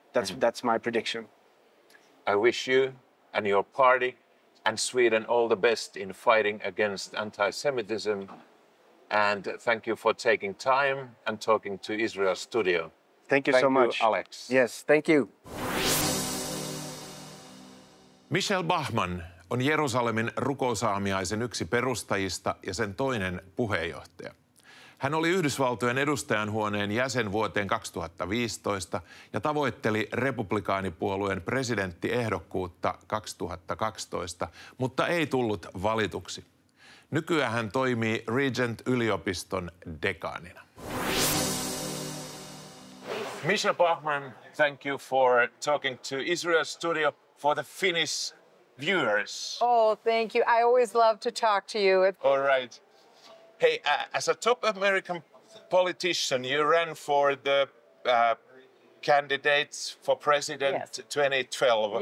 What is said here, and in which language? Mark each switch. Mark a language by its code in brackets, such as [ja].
[en] That's my prediction. I wish you and your party and Sweden all the best in fighting against anti-Semitism. And thank you for taking time and talking to Israel Studio. Thank you so much. Alex. Yes, thank you. [fi] Michele Bachmann on Jerusalemin rukousaamiaisen yksi perustajista ja sen toinen puheenjohtaja. Hän oli Yhdysvaltojen edustajanhuoneen jäsen vuoteen 2015 ja tavoitteli republikaanipuolueen presidenttiehdokkuutta 2012, mutta ei tullut valituksi. Nykyään hän toimii Regent-yliopiston dekaanina. [en] Michele Bachmann, thank you for talking to Israel Studio for the Finnish viewers. Oh, thank you. I always love to talk to you. All right. Hey, as a top American politician, you ran for the candidates for president 2012.